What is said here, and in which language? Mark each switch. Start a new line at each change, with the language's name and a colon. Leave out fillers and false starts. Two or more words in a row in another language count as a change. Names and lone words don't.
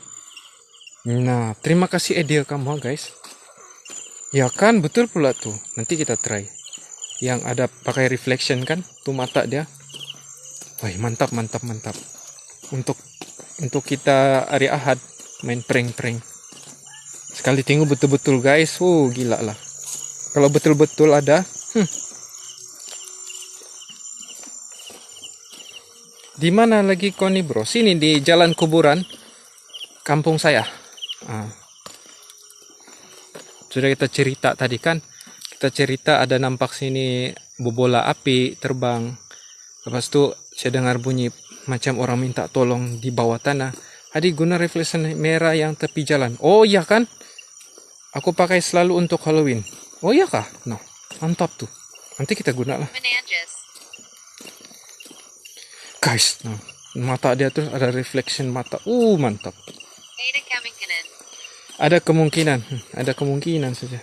Malay: Nah, terima kasih idea kamu guys. Ya kan, betul pula tuh. Nanti kita try. Yang ada pakai reflection kan? Tuh mata dia. Wah, mantap mantap mantap. Untuk kita hari Ahad main prank-prank. Sekali tengok betul-betul guys. Gila lah. Kalau betul-betul ada. Di mana lagi kau nih bro? Sini di jalan kuburan kampung saya. Sudah kita cerita tadi kan. Kita cerita ada nampak sini bobola api terbang. Lepas itu saya dengar bunyi macam orang minta tolong di bawah tanah. Adi guna reflection merah yang tepi jalan. Oh iya kan? Aku pakai selalu untuk Halloween. Oh iya kah? No, mantap tuh. Nanti kita guna lah. Menanges.
English: Guys, no.
Malay: Mata dia tuh ada reflection mata. Mantap. Ada kemungkinan. Ada kemungkinan saja.